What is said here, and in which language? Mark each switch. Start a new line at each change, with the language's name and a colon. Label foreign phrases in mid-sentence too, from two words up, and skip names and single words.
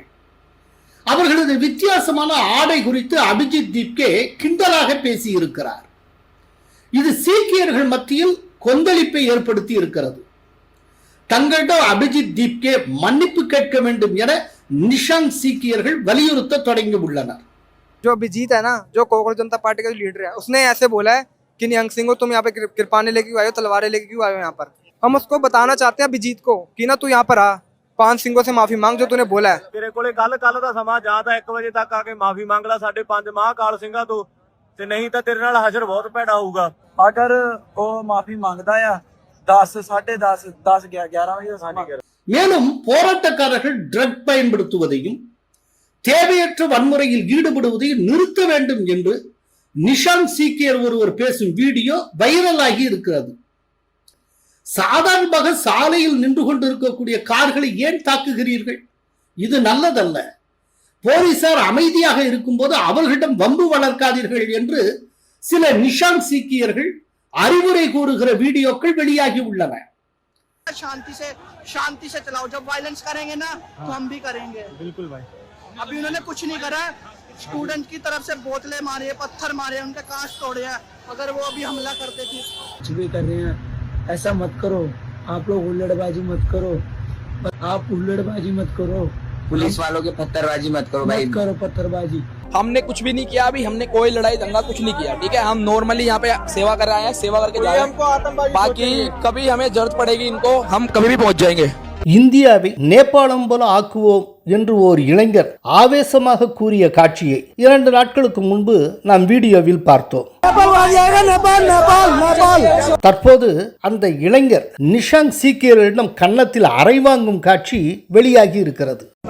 Tamil: அவர்களது வித்தியாசமான ஆடை குறித்து அபிஜித் தீப்கே கிண்டலாக பேசி இருக்கிறார். இது சீக்கியர்கள் மத்தியில் கொந்தளிப்பை ஏற்படுத்தி இருக்கிறது. தங்களிடம் அபிஜித் தீப்கே மன்னிப்பு கேட்க வேண்டும் என நிஷான் சீக்கியர்கள் வலியுறுத்த தொடங்கி உள்ளனர்.
Hindi: जो अभिजीत है ना, जो कांग्रेस जनता पार्टी का लीडर है, उसने ऐसे बोला है कि निहंग सिंह को तुम यहाँ पे कृपाने लेके क्यों आए हो, तलवारें लेके क्यों आए हो यहाँ पर। हम उसको बताना चाहते हैं अभिजीत को कि ना तू यहाँ पर आ, 5 ਸਿੰਘों से माफी मांग जो तूने बोला है।
Punjabi: ਤੇਰੇ ਕੋਲੇ ਕੱਲ ਦਾ ਸਮਾਂ ਜਾਂ ਤਾਂ 1 ਵਜੇ ਤੱਕ ਆ ਕੇ ਮਾਫੀ ਮੰਗ ਲੈ ਸਾਡੇ 5 ਮਹਾਕਾਲ ਸਿੰਘਾਂ ਤੋਂ, ਤੇ ਨਹੀਂ ਤਾਂ ਤੇਰੇ ਨਾਲ ਹਸ਼ਰ ਬਹੁਤ ਭੈੜਾ ਹੋਊਗਾ।
Hindi: अगर वो माफी मांगता है 10 10:30 10 11 बजे साढ़े 11।
Tamil: மேலும் போராட்டக்காரர்கள் ட்ரக் பயன்படுத்துவதையும் தேவையற்ற வன்முறையில் ஈடுபடுவதையும் நிறுத்த வேண்டும் என்று நிஷான் சீக்கியர் ஒருவர் பேசும் வீடியோ வைரலாகி இருக்கிறது. சாதாரணமாக சாலையில் நின்று கொண்டிருக்கக்கூடிய கார்களை ஏன் தாக்குகிறீர்கள்? இது நல்லதல்ல. போலீசார் அமைதியாக இருக்கும்போது அவர்களிடம் வம்பு வளர்க்காதீர்கள் என்று சில நிஷாங் சீக்கியர்கள் அறிவுரை கூறுகிற வீடியோக்கள் வெளியாகி உள்ளன.
Hindi: शांति से चलाओ, जब वायलेंस करेंगे ना तो हम भी करेंगे। बिल्कुल भाई, अभी उन्होंने कुछ नहीं करा, स्टूडेंट की तरफ से बोतलें मारे, पत्थर मारे, उनके कांच तोड़े हैं। अगर वो अभी हमला करते थे, कुछ भी कर रहे हैं, ऐसा मत करो। आप लोग हुल्लड़बाजी मत करो, आप हुल्लड़बाजी मत करो, पुलिस वालों के पत्थरबाजी मत करो भाई, मत करो पत्थरबाजी। हमने कुछ भी नहीं किया, अभी हमने कोई लड़ाई दंगा कुछ नहीं किया, ठीक है। हम नॉर्मली यहाँ पे सेवा कर रहे हैं, सेवा करके जा रहे हैं। बाकी कभी हमें जरूरत पड़ेगी इनको, हम कभी भी पहुंच जाएंगे।
Tamil: இந்தியாவை நேபாளம் போல ஆக்குவோம் என்று ஒரு இளைஞர் ஆவேசமாக கூறிய காட்சியை 2 நாட்களுக்கு முன்பு நாம் வீடியோவில் பார்த்தோம். தற்போது அந்த இளைஞர் நிஷாங் சீக்கியர்களிடம் கன்னத்தில் அறை வாங்கும் காட்சி வெளியாகி இருக்கிறது.